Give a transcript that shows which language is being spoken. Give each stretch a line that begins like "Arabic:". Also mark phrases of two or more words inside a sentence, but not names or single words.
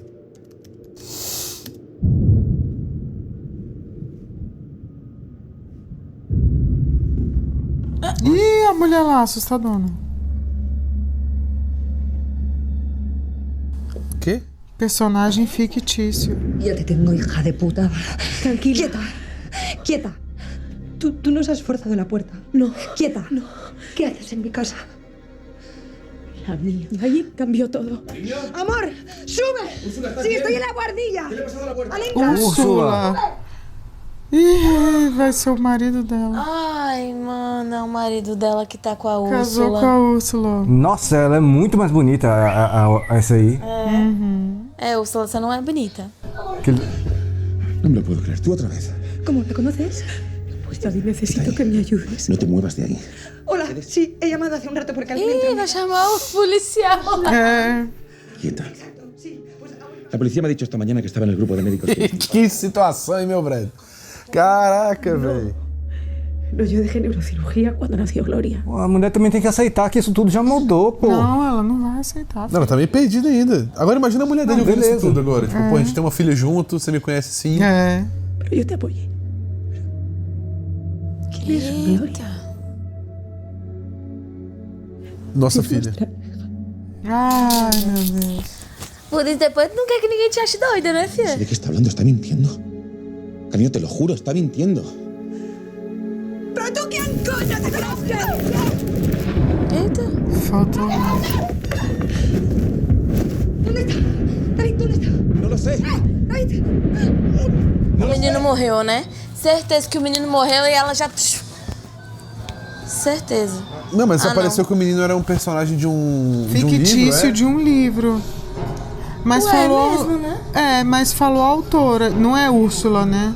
Portuguese: Ih, a mulher lá, assustadona.
Spanish: ¿Qué?
Portuguese: Personagem fictício.
Spanish: Ya te tengo, hija de puta. Tranquila. Quieta. Quieta. Tú no has forzado la puerta. No. Quieta. No. ¿Qué haces en mi casa? La mía. Y ahí cambió todo. ¡Amor! ¡Sube! ¡Sí, estoy en la guardilla! ¿Qué le ha pasado a la puerta? Úrsula.
Portuguese: Ih, vai ser o marido dela. Ai, mano, é o marido dela que tá com a Úrsula. Casou com a Úrsula. Nossa, ela é muito mais bonita, essa aí. É, Úrsula, você não é bonita.
Spanish: No me lo puedo creer. Tú otra vez. ¿Cómo? ¿La conoces? Pues David, necesito que me ayudes. No te muevas de ahí. Hola, sí, he llamado hace un rato porque alguien
Portuguese: Ih, vai chamar o policial. É.
Spanish: Quieta. La policía me ha dicho esta mañana que estaba en el grupo de médicos.
Portuguese: Que situação, hein, meu brother? Caraca, velho.
Spanish: No, yo dejé neurocirugía cuando nació Gloria.
Portuguese: A mulher também tem que aceitar que isso tudo já mudou, pô. Não, ela não vai aceitar. Não, ela tá meio perdida ainda. Agora imagina a mulher dele ouvindo isso tudo agora. Tipo, pô, a gente tem uma filha junto, você me conhece sim. É.
Spanish: Pero yo te apoyé. ¿Quién es Gloria?
Portuguese: Nossa filha. Ai, meu Deus. Por isso depois não quer que ninguém te ache doida, né, filha?
Spanish: ¿De qué está hablando? Está mintiendo. Cariño, te lo juro, está mintiendo. ¿Pero tú quién coño te conoces?
Portuguese: Eita. Faltou.
Spanish: ¿Dónde está? David, ¿dónde está? No lo sé. David.
Portuguese: O menino morreu, né? Certeza que o menino morreu e ela já... Certeza. Não, mas apareceu que o menino era um personagem de um Fictício livro, de um livro. Mas Ué, falou. mesmo, né? É, mas falou a autora. Não é Úrsula, né?